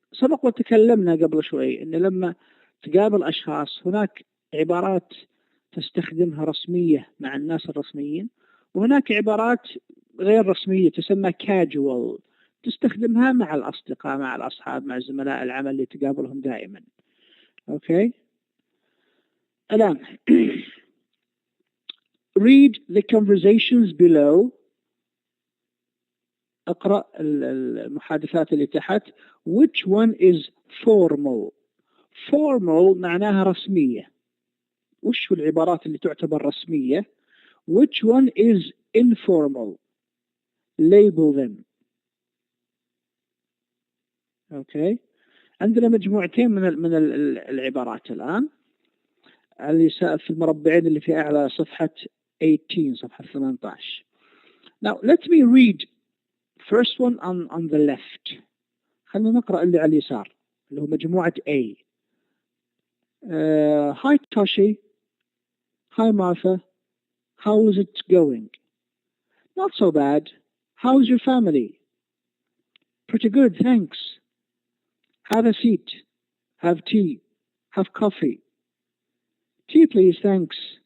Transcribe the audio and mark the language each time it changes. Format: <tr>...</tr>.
<ar>سبق وتكلمنا قبل شوي إن لما تقابل أشخاص هناك عبارات تستخدمها رسمية مع الناس الرسميين وهناك عبارات غير رسمية تسمى casual تستخدمها مع الأصدقاء مع الأصحاب مع زملاء العمل اللي تقابلهم دائما. أوكي.</ar> <en>الآن read the conversations below.</en> <ar>اقرأ المحادثات اللي تحت.</ar> <en>Which one is formal?</en> <ar>Formal معناها رسمية. وش العبارات اللي تعتبر رسمية؟</ar> <en>Which one is informal? Label them. Okay.</en> <ar>عندنا مجموعتين من العبارات الآن اللي في المربعين اللي في أعلى صفحة 18 صفحة 18.</ar> <en>Now let me read first one on the left.</en> <ar>خلينا نقرأ اللي على اليسار اللي هو مجموعة A.</ar> <en>Hi Toshi. Hi Martha. How is it going? Not so bad. How's your family? Pretty good, thanks. Have a seat. Have tea. Have coffee. Tea please, thanks.</en>